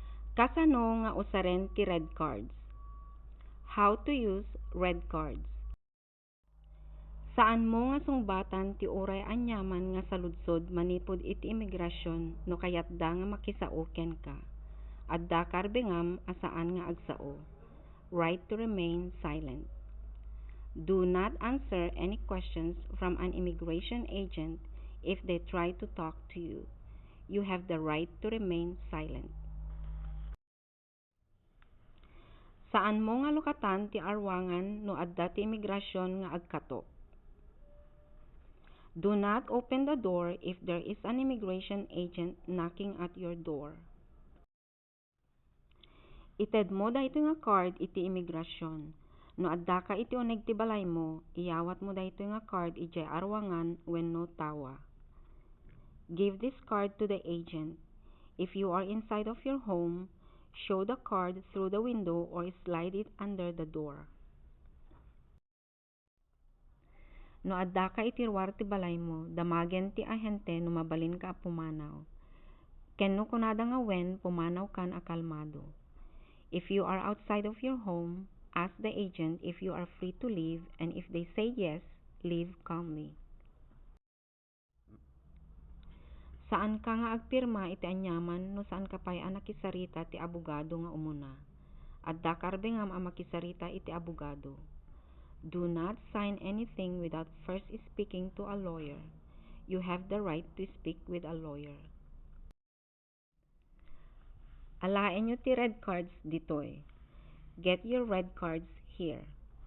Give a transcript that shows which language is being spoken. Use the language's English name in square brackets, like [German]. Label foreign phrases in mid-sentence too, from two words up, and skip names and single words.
[Iloko] Kasano nga usaren ti [English] red cards? How to use red cards? [Iloko] Saan mo nga sungbatan ti uray anyaman nga saludsod manipod iti imigrasyon no kayatda nga makisao ken ka. Adda karbengam asaan nga agsao. [English] Right to remain silent. Do not answer any questions from an immigration agent if they try to talk to you. You have the right to remain silent. [Iloko] Saan mo nga lukatan ti arwangan no adda ti imigrasyon nga agkato? [English] Do not open the door if there is an immigration agent knocking at your door. [Iloko] Ited mo dayto nga card iti imigrasyon. No adda ka iti uneg ti balay mo, iyawat mo dayto nga card iti arwangan wenno tawa. [English] Give this card to the agent. If you are inside of your home, show the card through the window or slide it under the door. [Iloko] No adda ka itirwar ti balay mo, damagen ti ahente no mabalin ka pumanaw. Kenno kunada nga wen pumanaw kan akalmado. [English] If you are outside of your home, ask the agent if you are free to leave, and if they say yes, leave calmly. [Iloko] Saan ka nga agpirma iti anyaman no saan ka pay nakisarita ti abogado nga umuna. Adda karbengam a makisarita iti abogado. [English] Do not sign anything without first speaking to a lawyer. You have the right to speak with a lawyer. [Iloko] Alaen nyo ti [English] red cards [Iloko] ditoy. [English] Get your red cards here.